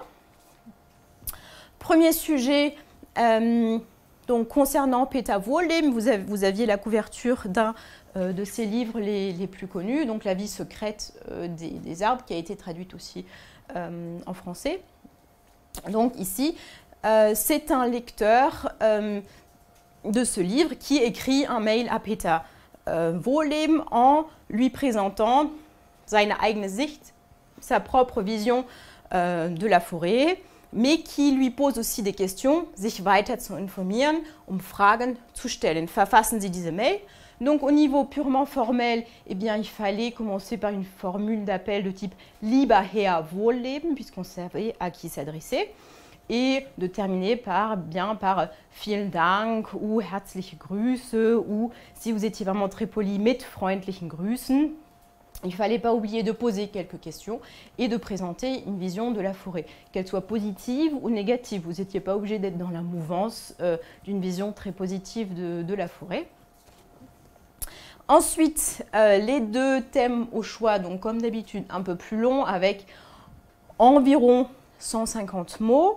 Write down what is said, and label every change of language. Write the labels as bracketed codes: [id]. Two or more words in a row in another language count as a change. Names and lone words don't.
[fr] Premier sujet, donc concernant Peter Wohlleben, vous aviez la couverture d'un de ses livres les plus connus, donc La vie secrète des arbres, qui a été traduite aussi en français. Donc ici, c'est un lecteur de ce livre qui écrit un mail à Peter Wohlleben en lui présentant [de] seine eigene Sicht, [fr] sa propre vision de la forêt, mais qui lui pose aussi des questions, [de] sich weiter zu informieren, Fragen zu stellen. Verfassen Sie diese Mail. [fr] Donc au niveau purement formel, eh bien, il fallait commencer par une formule d'appel de type [de] Lieber Herr Wohlleben, [fr] puisqu'on savait à qui s'adresser, et de terminer par [de] Vielen Dank [fr] ou [de] Herzliche Grüße, [fr] ou si vous étiez vraiment très poli, [de] mit freundlichen Grüßen. [fr] Il ne fallait pas oublier de poser quelques questions et de présenter une vision de la forêt, qu'elle soit positive ou négative. Vous n'étiez pas obligé d'être dans la mouvance d'une vision très positive de la forêt. Ensuite, les deux thèmes au choix, donc comme d'habitude un peu plus longs, avec environ 150 mots.